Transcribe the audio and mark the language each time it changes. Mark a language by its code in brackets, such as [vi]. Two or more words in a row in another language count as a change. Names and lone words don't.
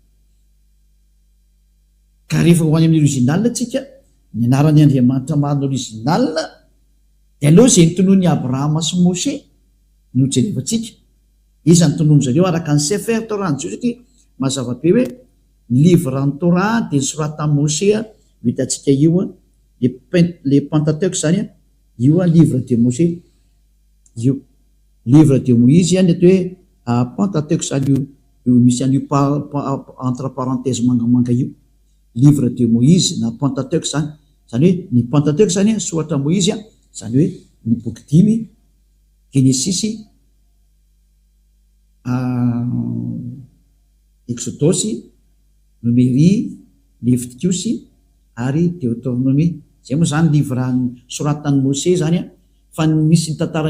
[mg] ka rehefa ho any amin'ny original tsika ny anarany Andriamanitra marina original dia aloha zay nytonoany Abrahama sy Moshe no jerevantsika iza ny tonono zareo araka ny Sefer Torah ny jiosy satria mazava be hoe [fr] livre en Torah [mg] dia ny soratan'i Moshe hitantsika io le Pentateuch zany io [fr] livre de Moshe [mg] io [fr] livre de Moïse [mg] ny atao hoe Pentateuch zany io misy an'io [fr] entre parenthèse [mg] mangamanga io [fr] livre de Moïse [mg] na Pentateuch zany hoe ny Pentateuch zany soratra Moïse zany hoe ny boky 5 Genesis Exodus Numérie Leviticus ary Deutéronomie zay moa zany livre soratan'i Moshe zany fa misy ny tantaran'ny